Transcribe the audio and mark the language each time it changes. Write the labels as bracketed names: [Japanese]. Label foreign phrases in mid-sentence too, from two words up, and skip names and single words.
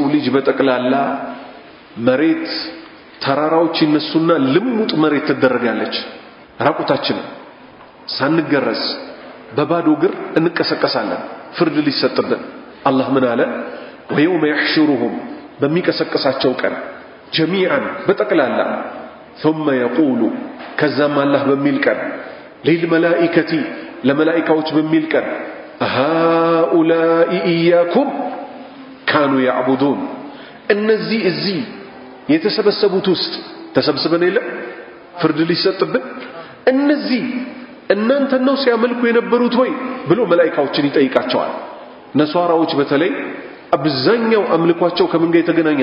[Amharic] ልጅ በጠቅላላ መሬት ተራራዎች ይነሱና ልሙጥ መሬት ተደረጋለች ራቁታችን ሳንገረዝ በባዶ እግር እንቀሰቀሳለን ፍርድ ሊሰጥብን አላህ ምን አለ ወየውመ يحشرهم በሚቀሰቅሳቸው ቀን ጀሚዓን በጠቅላላ [Arabic] ثم يقول [Amharic] ከዛም አላህ በሚል ቀን للملائكة ለመላእክቶች በሚል ቀን [Arabic] هؤلاء إياكم كانوا يعبدون [Amharic] እነዚህ እዚህ የተሰበሰቡት ውስጥ ተሰብስበን የለ ፍርድ ሊሰጥብን እነዚህ እናንተ ነው ሲያመልኩ የነበሩት ወይ ብሎ መላእክቶችን ይጠይቃቸዋል ነሷራዎች በተለይ አብዛኛው አምልኳቸው ከምን ጋር የተገናኘ